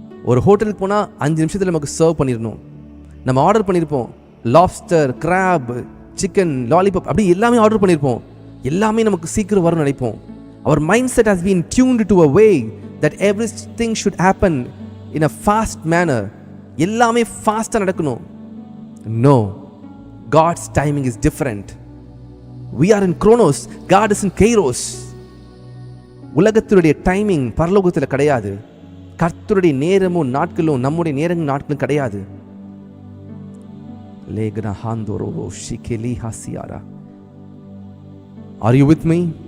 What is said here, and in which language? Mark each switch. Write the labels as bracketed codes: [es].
[ta] ஒரு ஹோட்டலுக்கு போனால் 5 நிமிஷத்தில் நமக்கு சர்வ் பண்ணிடணும். நம்ம ஆர்டர் பண்ணியிருப்போம், லாப்ஸ்டர், கிராப், சிக்கன், லாலிபாப், அப்படி எல்லாமே ஆர்டர் பண்ணியிருப்போம். எல்லாமே நமக்கு சீக்கிரம் வரும்னு நினைப்போம். [en] அவர் mind set has been tuned to a way that everything should happen in a fast manner. [ta] எல்லாமே ஃபாஸ்ட்டாக நடக்கணும். [en] No, God's timing is different. We are in Chronos, God is in Kairos. [ta] உலகத்தினுடைய டைமிங் பரலோகத்தில் கிடையாது. கர்த்தருடைய நேரமும் நாட்களும் நம்முடைய நேரமும் நாட்களும் கிடையாது. லேகனா ஹாந்தோரோவோ ஷிகெலி ஹாசியாரா. [en] Are you with me?